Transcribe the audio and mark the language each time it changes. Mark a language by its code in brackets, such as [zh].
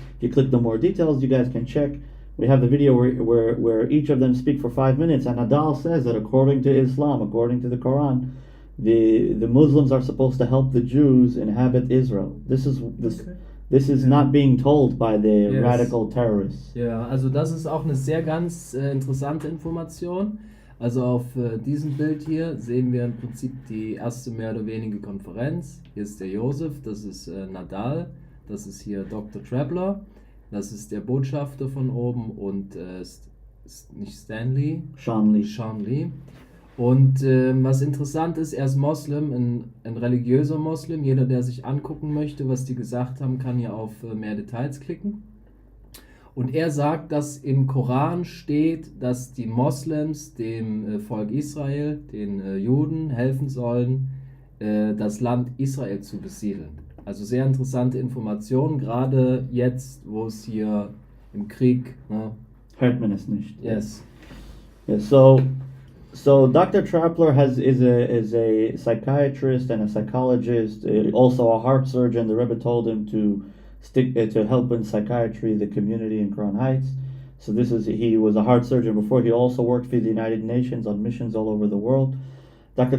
[en] If you click the more details, you guys can check. We have the video where each of them speak for 5 minutes, and Nadal says that according to Islam, according to the Quran, the Muslims are supposed to help the Jews inhabit Israel. This is not being told by the radical terrorists. [de] Ja, also das ist auch eine sehr ganz interessante Information. Also auf diesem Bild hier sehen wir im Prinzip die erste mehr oder weniger Konferenz. Hier ist der Yosef, das ist Nadal, das ist hier Dr. Trappler, das ist der Botschafter von oben und nicht Stanley, Sean Lee. Und was interessant ist, er ist Moslem, ein religiöser Moslem. Jeder, der sich angucken möchte, was die gesagt haben, kann hier auf mehr Details klicken. Und er sagt, dass im Koran steht, dass die Moslems dem Volk Israel, den Juden, helfen sollen, das Land Israel zu besiedeln. Also sehr interessante Informationen, gerade jetzt, wo es hier im Krieg... Hört man es nicht. [en] Yes. Yeah, so Dr. Trappler is a psychiatrist and a psychologist, also a heart surgeon. The Rebbe told him to help in psychiatry the community in Crown Heights. So he was a heart surgeon before. He also worked for the United Nations on missions all over the world. Dr.